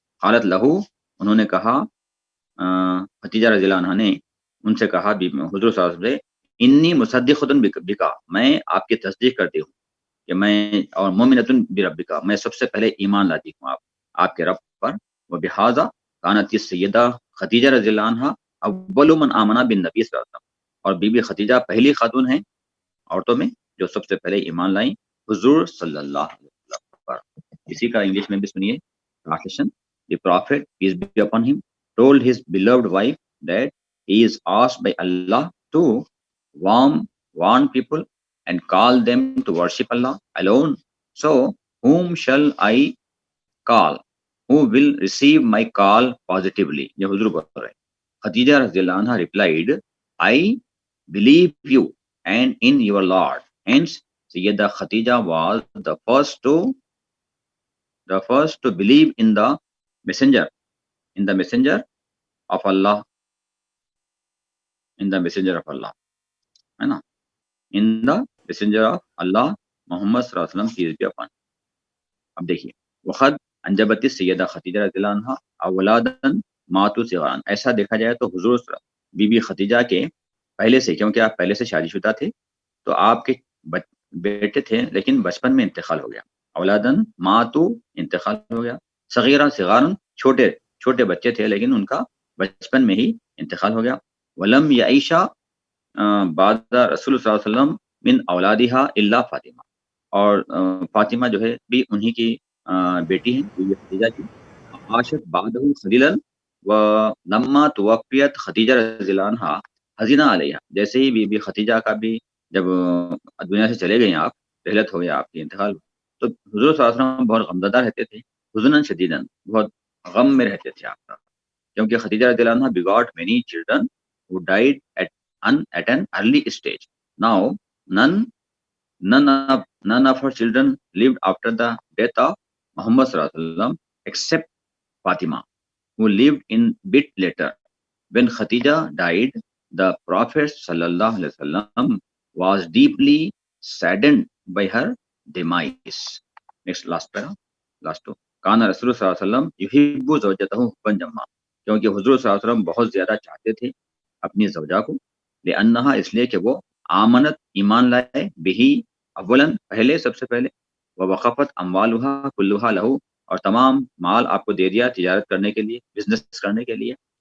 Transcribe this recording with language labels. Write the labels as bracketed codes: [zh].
[ar] قالت لہو، [ur] انہوں نے کہا، خدیجہ رضی اللہ عنہا نے ان سے کہا حضور صلی اللہ علیہ وسلم سے، [ar] انی مصدقۃ بکا، [ur] میں آپ کی تصدیق کرتی ہوں کہ میں، اور [ar] مومنۃ بربکا، [ur] میں سب سے پہلے ایمان لاتی ہوں آپ کے رب پر. [ar] وبہذا کانت السیدہ خدیجہ رضی اللہ عنہا اول من آمنا بالنبی صلی اللہ علیہ وسلم، [ur] اور بی بی خدیجہ پہلی خاتون ہیں عورتوں میں جو سب سے پہلے ایمان لائیں حضور صلی اللہ علیہ وسلم پر. اسی کا انگلش میں بھی سنیے translation. [en] The prophet, peace be upon him, told his beloved wife that he is asked by Allah to warn people and call them to worship Allah alone. So, whom shall I call? Who will receive my call positively? [ur] یہ حضور بول رہے. [en] Khadija رضی اللہ عنہ replied, I believe you and in your Lord. Hence, Sayyidah Khadija was the first to believe in the messenger of Allah, [ur] ہے نا, [en] in the messenger of Allah Muhammad صلی اللہ علیہ وسلم peace be upon. [ur] اب دیکھیے [ar] وقد انجبت سیدہ خدیجہ رضی اللہ عنہا اولادن ماتوا صغارا، [ur] ایسا دیکھا جائے تو حضور بی بی خدیجہ کے پہلے سے، کیونکہ آپ پہلے سے شادی شدہ تھے تو آپ کے بیٹے تھے لیکن بچپن میں انتقال ہو گیا. [ar] اولادن ماتو، [ur] انتقال ہو گیا. صغیرہ، صغارن، چھوٹے بچے تھے لیکن ان کا بچپن میں ہی انتقال ہو گیا. [ar] ولم یعیشا بعد رسول صلی اللہ علیہ وسلم من اولادہا الا فاطمہ، [ur] اور فاطمہ جو ہے بھی انہی کی بیٹی ہیں بی بی خدیجہ کی. [ar] عاشت بعدہ خلیلا ولما توفیت خدیجہ رضی اللہ عنہا حزینہ علیہ، [ur] جیسے ہی بی بی خدیجہ کا بھی جب دنیا سے چلے گئے آپ، رحلت ہو گیا، آپ کی انتقال، تو حضور صلی اللہ علیہ وسلم بہت غمزدہ رہتے تھے، [ar] حزنا شدیدا، [ur] بہت غم میں رہتے تھے آپ کا، کیونکہ خدیجہ رضی اللہ عنہ [en] begot many children who died at an early stage. Now none of her children lived after the death of Muhammad sallallahu alaihi wasallam except Fatima, who lived in bit later. When Khadija died, the Prophet sallallahu alaihi wasallam was deeply saddened by her demise. Next, last paragraph, last two. [ar] کانا رسول صلی اللہ علیہ وسلم یحب زوجته حبا جما، [ur] کیونکہ حضور صلی اللہ علیہ وسلم بہت زیادہ چاہتے تھے اپنی زوجہ کو. لانہا، اس لیے کہ وہ آمنت، ایمان لائے، بہی اولا، پہلے، سب سے پہلے، [ar] ووقفت اموالہا کلہا لہو، [ur] اور تمام مال آپ کو دے دیا تجارت کرنے کے لیے، بزنس کرنے کے لیے.